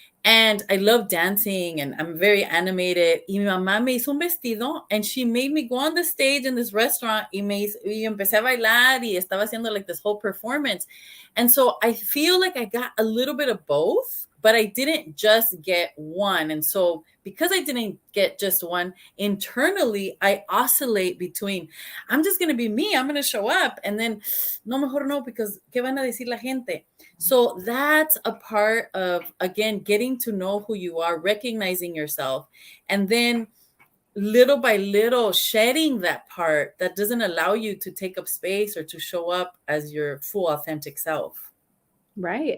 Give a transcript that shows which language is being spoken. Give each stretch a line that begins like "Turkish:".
English: And I love dancing and I'm very animated.
Spanish: Y mi mamá me hizo un vestido
English: and she made me go on the stage in this restaurant
Spanish: y empecé a bailar y estaba haciendo
English: like this whole performance. And so I feel like I got a little bit of both, but I didn't just get one. And so because I didn't get just one, internally, I oscillate between, I'm just going to be me, I'm going to show up. And then,
Spanish: no, mejor no,
English: because
Spanish: ¿qué van a decir la gente?
English: So that's a part of, again, getting to know who you are, recognizing yourself, and then little by little shedding that part that doesn't allow you to take up space or to show up as your full authentic self. Right.